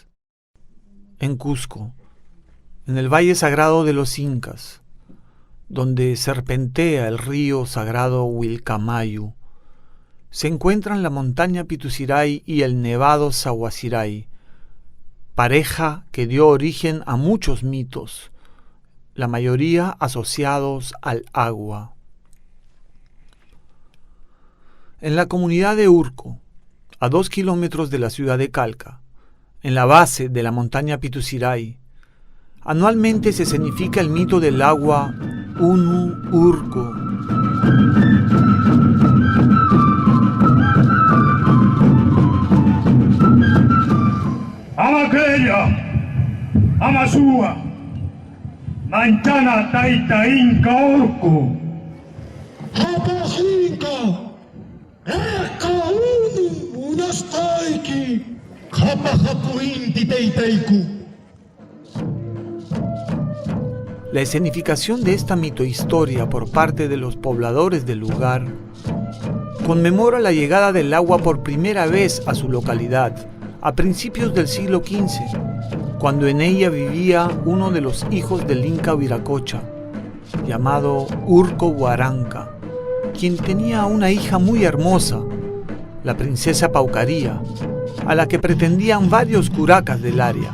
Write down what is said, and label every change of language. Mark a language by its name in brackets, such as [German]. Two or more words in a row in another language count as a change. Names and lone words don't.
[Spanish] En Cusco, en el Valle Sagrado de los Incas, donde serpentea el río sagrado Vilcamayu, se encuentran la montaña Pituciray y el nevado Sahuaciray, pareja que dio origen a muchos mitos, la mayoría asociados al agua. En la comunidad de Urco, a 2 kilómetros de la ciudad de Calca, en la base de la montaña Pituciray, anualmente se escenifica el mito del agua Unu Urco. [Quechua] Amaqueya, Amasúa, Mantana Taita Inca Urco. Hapahinka, Eka Unu Unastaiki, Hapahapuinti Teiteiku. [Spanish] La escenificación de esta mitohistoria por parte de los pobladores del lugar conmemora la llegada del agua por primera vez a su localidad a principios del siglo XV, cuando en ella vivía uno de los hijos del Inca Viracocha, llamado Urco Huaranca, quien tenía una hija muy hermosa, la princesa Paucaría, a la que pretendían varios curacas del área.